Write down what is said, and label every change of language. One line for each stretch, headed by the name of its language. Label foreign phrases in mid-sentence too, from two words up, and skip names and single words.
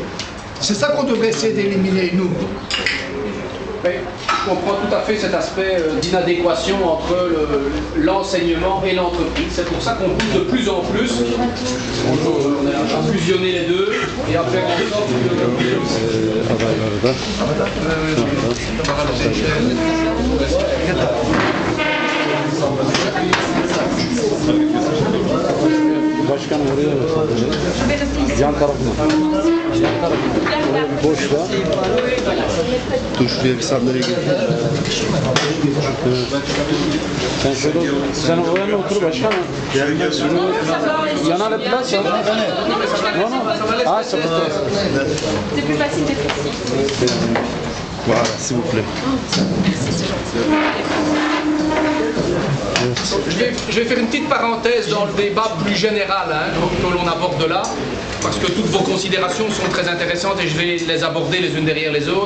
French: C'est ça qu'on devrait essayer d'éliminer, nous. Je comprends tout à fait cet aspect d'inadéquation entre l'enseignement et l'entreprise. C'est pour ça qu'on pousse de plus en plus à fusionner les deux et à faire en sorte
Turkish: Başkan oraya yan tarafına. Yan tarafına. Oraya bir boş var. Dur şuraya bir sandalye getir. Sen şöyle sen oraya mı otur başkan? Gel gel.
French: Yana le place. Non, non. Ah, ça peut être. C'est plus facile d'être ici. Voilà, s'il vous plaît. Je vais faire une petite parenthèse dans le débat plus général que l'on aborde là, parce que toutes vos considérations sont très intéressantes et je vais les aborder les unes derrière les autres.